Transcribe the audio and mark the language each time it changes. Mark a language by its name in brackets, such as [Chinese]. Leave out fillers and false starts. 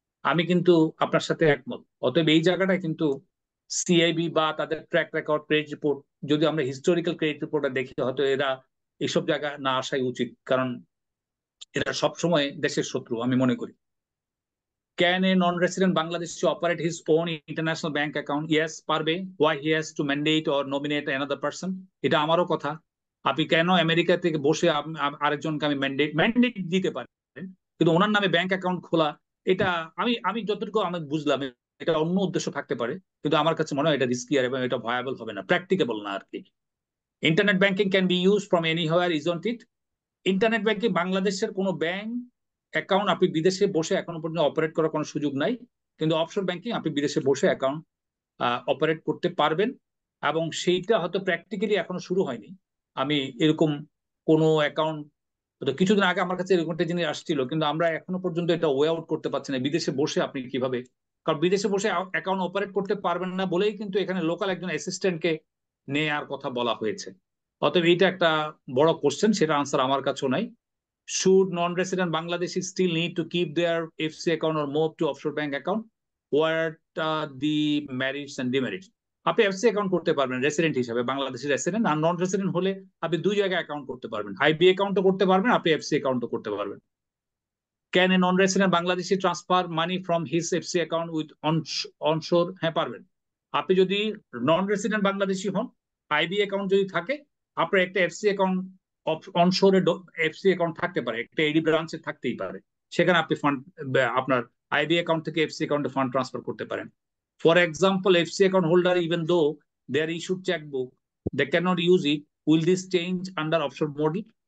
[Bangla] আমি কিন্তু আপনার সাথে একমত। অতএব এই জায়গাটা কিন্তু সিআইবি বা তাদের ট্র্যাক রেকর্ড, ক্রেডিট রিপোর্ট, যদি আমরা হিস্টোরিক্যাল ক্রেডিট রিপোর্টটা দেখি, হয়তো এরা এইসব জায়গায় না আসাই উচিত। কারণ এরা সবসময় দেশের শত্রু আমি মনে করি। [English] Can a non-resident Bangladeshi operate his own international bank account? Yes, [Bangla] পারবে. [English] Why he has to mandate or nominate another person? [Bangla] এটা আমারও কথা। আপনি কেন আমেরিকা থেকে বসে আরেকজনকে আমি ম্যান্ডেট দিতে পারেন, কিন্তু ওনার নামে ব্যাংক অ্যাকাউন্ট খোলা, এটা আমি যতটুকু আমি বুঝলাম এটা অন্য উদ্দেশ্য থাকতে পারে, কিন্তু আমার কাছে মনে হয় এটা রিস্কি এবং এটা ভায়াবল হবে না, প্র্যাকটিকেবল না আর কি। [English] Internet banking can be use from anywhere, isn't it? [Bangla] Internet banking বাংলাদেশের কোনো ব্যাংক অ্যাকাউন্ট আপনি বিদেশে বসে এখনো পর্যন্ত অপারেট করার কোনো সুযোগ নাই, কিন্তু অফশোর ব্যাংকিং আপনি বিদেশে বসে অ্যাকাউন্ট অপারেট করতে পারবেন, এবং সেইটা হয়তো প্র্যাকটিক্যালি এখনো শুরু হয়নি। আমি এরকম কোনো অ্যাকাউন্ট, কিছুদিন আগে আমার কাছে এরকম একটা জিনিস আসছিল, কিন্তু আমরা এখনো পর্যন্ত এটা ওয়ে আউট করতে পারছি না বিদেশে বসে আপনি কিভাবে, কারণ বিদেশে বসে অ্যাকাউন্ট অপারেট করতে পারবেন না বলেই কিন্তু এখানে লোকাল একজন অ্যাসিস্ট্যান্টকে নেওয়ার কথা বলা হয়েছে। অতএব এইটা একটা বড় কোশ্চেন, সেটা আনসার আমার কাছেও নাই। [English] Should non-resident Bangladeshis still need to keep their FC account or move to offshore bank account? What are the merits and demerits? [Bangla] আপনি এফসি অ্যাকাউন্ট করতে পারবেন রেসিডেন্ট হিসাবে, বাংলাদেশের রেসিডেন্ট, আর নন রেসিডেন্ট হলে আপনি দুই জায়গায় অ্যাকাউন্ট করতে পারবেন, আইবি অ্যাকাউন্টও করতে পারবেন, আপনি এফসি অ্যাকাউন্টও করতে পারবেন। [English] Can a non-resident Bangladeshi transfer money from his FC account with onshore? [Bangla] হ্যাঁ পারবেন। আপনি যদি নন রেসিডেন্ট বাংলাদেশি হন, আইবি অ্যাকাউন্ট যদি থাকে, আপনার একটা এফসি অ্যাকাউন্ট অনশোরে এফসি অ্যাকাউন্ট থাকতে পারে, একটা এডি ব্রাঞ্চে থাকতেই পারে, সেখানে আপনি ফান্ড আপনার আইবি অ্যাকাউন্ট থেকে এফসি অ্যাকাউন্টে ফান্ড ট্রান্সফার করতে পারেন। [English] For example, FC account holder even though they are issued chequebook, they can not use it, will this change under offshore model?